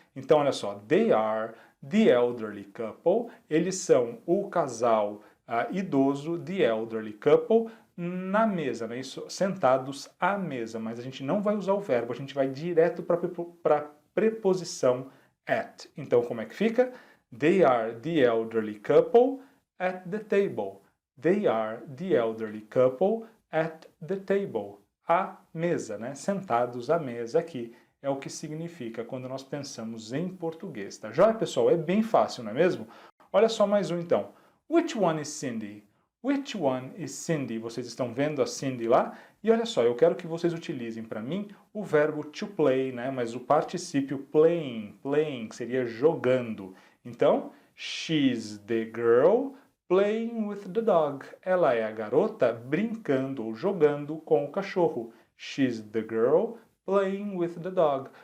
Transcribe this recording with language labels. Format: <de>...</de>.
<pt>Então olha só,</pt> <en>they are the elderly couple,</en> <pt>eles são o casal idoso,</pt> <en>the elderly couple,</en> <pt>na mesa, né? Isso, sentados à mesa, mas a gente não vai usar o verbo, a gente vai direto para a preposição at. Então, como é que fica?</pt> <en>They are the elderly couple at the table. They are the elderly couple at the table.</en> <pt>À mesa, né? Sentados à mesa aqui. É o que significa quando nós pensamos em português, tá joia, pessoal? É bem fácil, não é mesmo? Olha só mais um, então.</pt> <en>Which one is Cindy? Which one is Cindy?</en> <pt>Vocês estão vendo a Cindy lá? E olha só, eu quero que vocês utilizem para mim o verbo to play, né? Mas o particípio playing, playing, que seria jogando. Então,</pt> <en>she's the girl playing with the dog.</en> <pt>Ela é a garota brincando ou jogando com o cachorro.</pt> <en>She's the girl playing with the dog.</en>